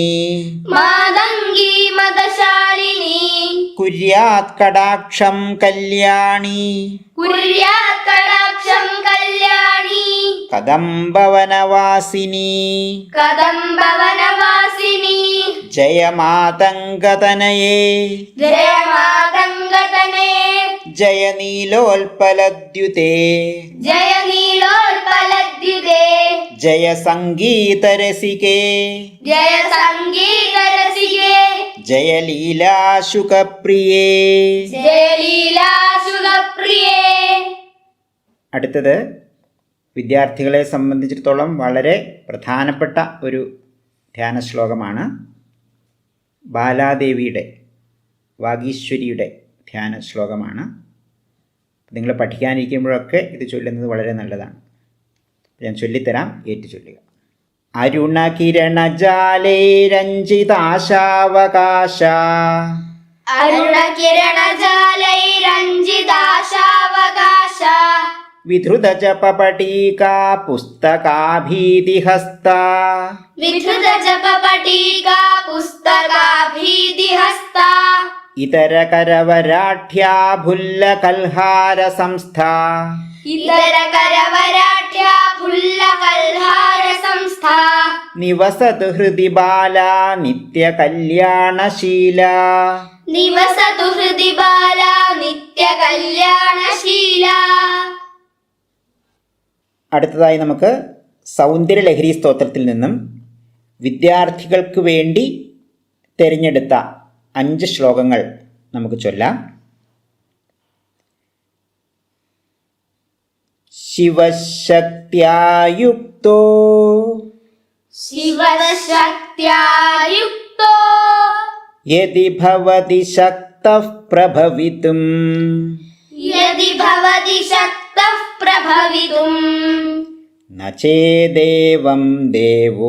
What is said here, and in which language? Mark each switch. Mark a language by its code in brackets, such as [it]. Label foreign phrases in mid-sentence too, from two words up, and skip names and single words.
[sa] मातङ्गी मदशालिनी कुर्यात् कटाक्षं कल्याणी कुर्यात् कटाक्षं कल्याणी कदम्बवनवासिनी कदम्बवनवासिनी जय मातङ्गतनये जय मातङ्गतने जय नीलोत्पलद्युते जय नीलोत्पलद्युते जय सङ्गीतरसिके जय सङ्गीतरसिके जय ലീലാശുകപ്രിയേ. जय लीलाशुगप्रिये. [ml] അടുത്തത് വിദ്യാർത്ഥികളെ സംബന്ധിച്ചിടത്തോളം വളരെ പ്രധാനപ്പെട്ട ഒരു ധ്യാന ശ്ലോകമാണ്. ബാലാദേവിയുടെ വാഗീശ്വരിയുടെ ധ്യാന ശ്ലോകമാണ്. നിങ്ങൾ പഠിക്കാനിരിക്കുമ്പോഴൊക്കെ ഇത് ചൊല്ലുന്നത് വളരെ നല്ലതാണ്. ഞാൻ ചൊല്ലിത്തരാം, ഏറ്റു ചൊല്ലുക. അരുണകിരണജാലൈരഞ്ജിതാശാവകാശ [sa] अरुणकिरणजालैरञ्जिताशावकाश विधृतजपपटीका पुस्तकाभीतिहस्ता विधृतजपपटीका पुस्तकाभीतिहस्ता इतरकरवराढ्या भुल्लकल्हारसंस्था इतरकरवराढ्या फुल्लकल्हारसंस्था निवसतु हृदि बाला नित्यकल्याणशीला निवसतु हृदि बाला नित्यकल्याणशीला. [ml] അടുത്തതായി നമുക്ക് സൗന്ദര്യലഹരി സ്തോത്രത്തിൽ നിന്നും വിദ്യാർത്ഥികൾക്ക് വേണ്ടി തിരഞ്ഞെടുത്ത 5 ശ്ലോകങ്ങൾ നമുക്ക് ചൊല്ലാം. [sa] ശിവശക്ത്യായുക്തോ शिवशक्त्यायुक्तो यदि भवति शक्तः प्रभवितुम् यदि भवति शक्तः प्रभवितुम् न चेदेवं देवो